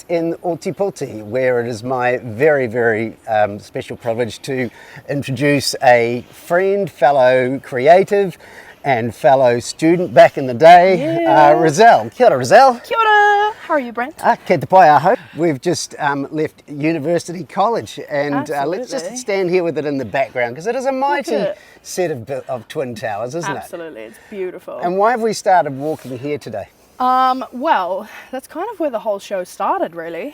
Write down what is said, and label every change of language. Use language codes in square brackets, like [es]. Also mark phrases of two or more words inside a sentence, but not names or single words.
[en] In Oti-Poti, where it is my very, very special privilege to introduce a friend, fellow creative, and fellow student back in the day, Ruzel. [mi] Kia ora, Ruzel. Kia ora. [en] How are you, Brent? [mi] Kei te pai aho. [en] We've just left University College, and let's just stand here with it in the background, because it is a mighty set of twin towers, isn't it? Absolutely, it's beautiful. And why have we started walking here today? Well, that's kind of where the whole show started, really.